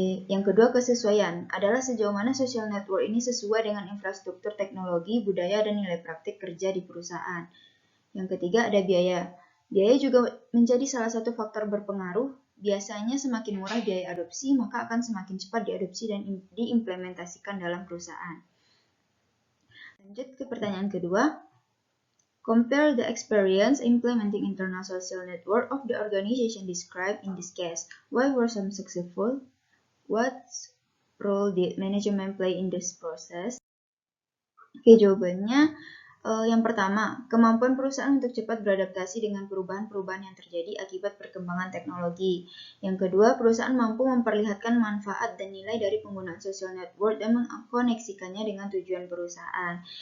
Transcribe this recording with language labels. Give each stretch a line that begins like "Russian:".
Indonesian: Yang kedua, kesesuaian adalah sejauh mana social network ini sesuai dengan infrastruktur teknologi, budaya, dan nilai praktik kerja di perusahaan. Yang ketiga, ada biaya. Biaya juga menjadi salah satu faktor berpengaruh. Biasanya semakin murah biaya adopsi, maka akan semakin cepat diadopsi dan diimplementasikan dalam perusahaan. Lanjut ke pertanyaan kedua.
English: Compare the experience implementing internal social network of the organization described in this case. Why were some successful? What role did management play in this process?
Indonesian: Oke, jawabannya yang pertama, kemampuan perusahaan untuk cepat beradaptasi dengan perubahan-perubahan yang terjadi akibat perkembangan teknologi. Yang kedua, perusahaan mampu memperlihatkan manfaat dan nilai dari penggunaan social network dan mengkoneksikannya dengan tujuan perusahaan.